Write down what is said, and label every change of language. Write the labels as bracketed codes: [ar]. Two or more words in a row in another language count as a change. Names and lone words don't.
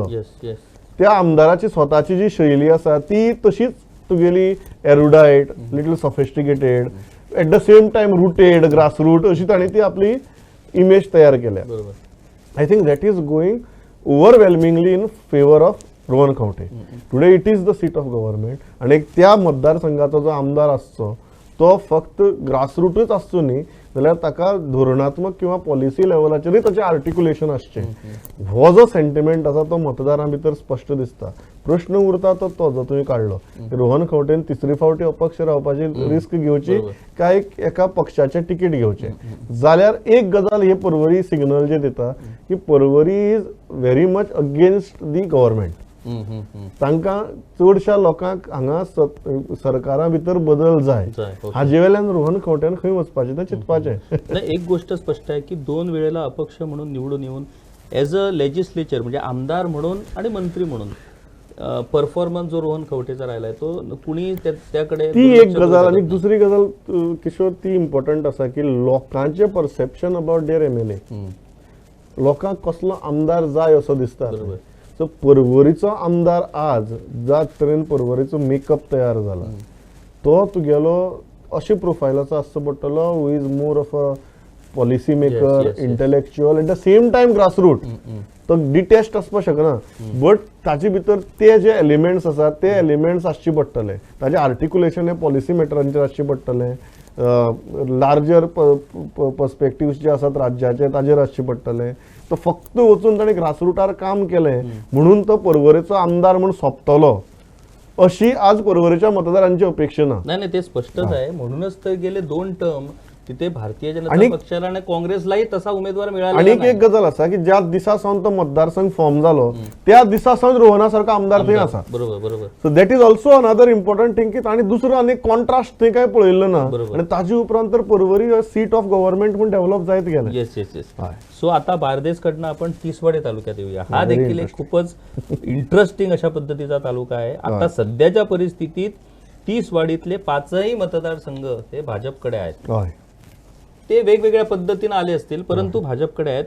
[kok] त्या आमदाराची स्वताची जी शैली आसा ती तशीच तुगेली [en] erudite, little sophisticated, at the same time rooted, grassroot [kok] अशी ताणी ती आपली इमेज तयार केल्या. [en] I think that is going overwhelmingly in favour of Rohan Khaunte. today it is the seat of government [kok] आणि त्या मतदारसंघाचो जो आमदार आसचो तो फक्त ग्रासरूटच आसचो न्ही, जाल्यार ताका धोरणात्मक किंवा पॉलिसी लेवलाचेरूय ताचें आर्टिक्युलेशन आसचें. हो जो सेंटिमेंट आसा तो मतदारां भितर स्पश्ट दिसता. प्रश्न उरता तो जो तुवें काडलो, रोहन खवटेन तिसरी फावटी अपक्ष रावपाची रिस्क घेवची काय एका पक्षाचें तिकीट घेवचें. जाल्यार एक गजाल हे परवरी सिग्नल जे दिता की परवरी [en] is very much against the government. [kok] तांकां चडशा लोकांक हांगा सरकारा भितर बदल जाय, हाजे वेल्यान रोहन खवट्यान खंय वचपाचें तें चिंतपाचें. [mr] एक गोष्ट स्पष्ट आहे की 2 वेळेला अपक्ष म्हणून निवडून येऊन [en] as a legislature [mr] म्हणजे आमदार म्हणून आणि मंत्री म्हणून परफॉर्मन्स जो रोहन खवटेचा राहिलाय तो कुणी त्याकडे [kok] ती एक गजाल. आणि दुसरी गजाल किशोर ती इम्पॉर्टंट आसा की लोकांचे [en] perception about their MLA, [kok] लोकांक कसलो आमदार जाय असो दिसता. सो परवरीचो आमदार आज ज्या तरेन परवरीचो मेकअप तयार जाला तो तुगेलो अशें प्रोफायलाचो आसचो पडटलो [en] who is more of a policy maker, intellectual, at the same time grassroot. [kok] तो डिटेस्ट आसपाक शकना, बट ताचे भितर ते जे एलिमेंट्स आसात ते एलिमेंट्स आसचे पडटले. ताचें आर्टिक्युलेशन हे पॉलिसी मॅटरांचेर आसचें पडटलें, [en] larger perspectives [kok] जे आसात राज्याचे ताजेर आसचें पडटलें. तो फक्त वचून ताणें ग्रासरूटार काम केलें म्हणून तो परवरीचो आमदार म्हणून सोंपतलो अशी आज परवरीच्या मतदारांची अपेक्षा ना. [mr] नाही ते स्पष्टच आहे. म्हणूनच तर गेले 2 टर्म तिथे भारतीय जनता पक्षाला आणि काँग्रेसलाही तसा उमेदवार मिळाला. [kok] आणि एक गजाल आसा की ज्या दिसा सावन तो मतदारसंघ फॉर्म जालो त्या दिसा सावन रोहना सारको आमदार थंय आसा. बरोबर. [en] so that is also another important thing [kok] की ताणी दुसरो आनी कॉन्ट्रास्ट थंय काय पळयल्लो ना. आणि ताजे उपरांत तर परवरी [en] seat of government [kok] म्हणून डेव्हलप जायत गेलें. येस. [mr] सो आता बारदेसकडनं आपण तिसवाडी तालुक्यात येऊया. हा देखील एक खूपच इंटरेस्टिंग अशा पद्धतीचा तालुका आहे. आता सध्याच्या परिस्थितीत तिसवाडीतले 5ही मतदारसंघ हे भाजपकडे आहेत. ते वेगवेगळ्या पद्धतीने आले असतील परंतु भाजपकडे आहेत.